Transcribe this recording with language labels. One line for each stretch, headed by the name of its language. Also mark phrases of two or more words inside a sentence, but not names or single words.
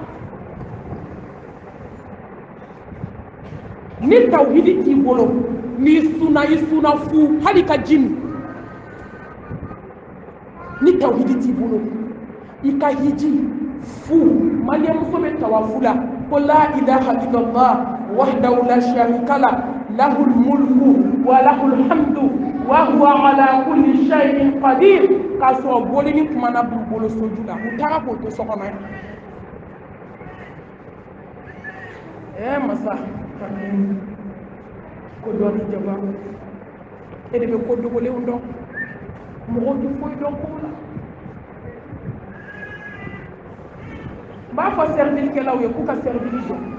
Bambara: ni tawhidi t'i bolo n'i sunna fu hali ka jini ni tawhidi t'i bolo i ka hiji fu maliyɛnmuso bɛ tawafu la ko
Arabic: لا إله إلا الله وحده لا شريك له له الملك وله الحمد وهو على كل شيء قدير
Bambara: k'a sɔrɔ boli ni kumana b'u bolo soju la u taara k'o to so kɔnɔ yan masa ko dɔɔni jaba e de bɛ ko dogolenw dɔn mɔgɔw tɛ foyi dɔn kow la n b'a fɔ servilikɛlaw ye k'u ka servili jɔ